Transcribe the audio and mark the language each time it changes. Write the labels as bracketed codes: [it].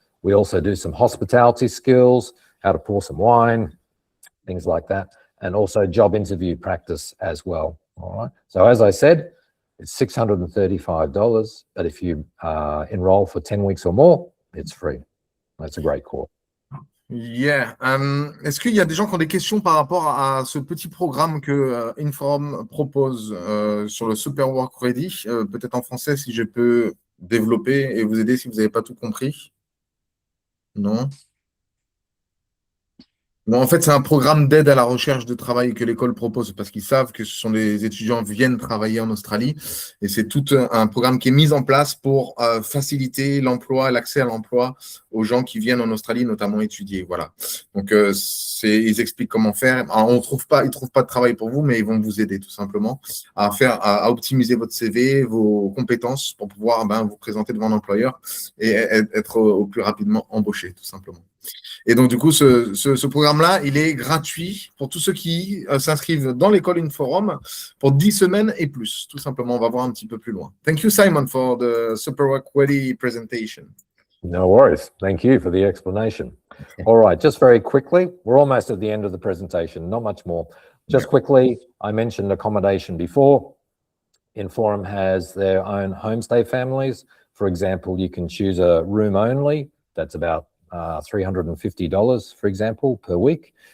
[en] We also do some hospitality skills, how to pour some wine, things like that. and also job interview practice as well. All right. So as I said, it's $635, but if you enroll for 10 weeks or more, it's free. That's a great course. Yeah. [fr] Est-ce qu'il y a des gens qui ont des questions par rapport à ce petit programme que Inforum propose sur le Super Work Ready? Peut-être en français, si je peux développer et vous aider si vous n'avez pas tout compris. Non? Non, en fait, c'est un programme d'aide à la recherche de travail que l'école propose parce qu'ils savent que ce sont des étudiants qui viennent travailler en Australie et c'est tout un programme qui est mis en place pour faciliter l'emploi, l'accès à l'emploi aux gens qui viennent en Australie, notamment étudier. Voilà. Donc, ils expliquent comment faire. Alors, ils trouvent pas de travail pour vous, mais ils vont vous aider tout simplement à optimiser votre CV, vos compétences pour pouvoir vous présenter devant un employeur et être au plus rapidement embauché, tout simplement. Et donc, du coup, ce programme-là, il est gratuit pour tous ceux qui s'inscrivent dans l'école Inforum pour 10 semaines et plus. Tout simplement, on va voir un petit peu plus loin. [en] Thank you, Simon, for the Super Work Ready presentation. No worries. Thank you for the explanation. All right, just very quickly, we're almost at the end of the presentation, not much more. Just quickly, I mentioned accommodation before. Inforum has their own homestay families. For example, you can choose a room only. That's about $350, for example, per week.